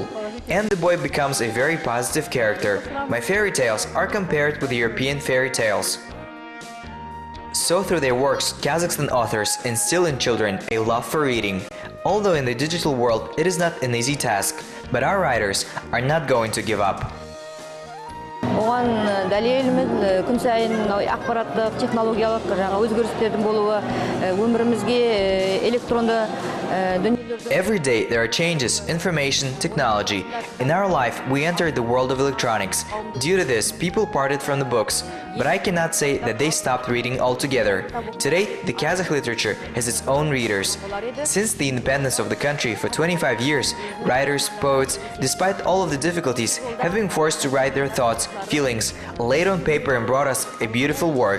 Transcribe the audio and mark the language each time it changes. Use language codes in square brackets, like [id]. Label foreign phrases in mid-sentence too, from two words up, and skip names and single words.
[en] And the boy becomes a very positive character. My fairy tales are compared with European fairy tales. So through their works, Kazakhstan authors instill in children a love for reading. Although in the digital world it is not an easy task, but our writers are not going to give up. [kk] Оған дәлеліміз күн сайын ақпараттық, технологиялық өзгерістердің болуы, өмірімізге электронды [en] Every day there are changes, information, technology. In our life, we entered the world of electronics. Due to this, people parted from the books. But I cannot say that they stopped reading altogether. Today, the Kazakh literature has its own readers. Since the independence of the country for 25 years, writers, poets, despite all of the difficulties, have been forced to write their thoughts, feelings, laid on paper and brought us a beautiful work.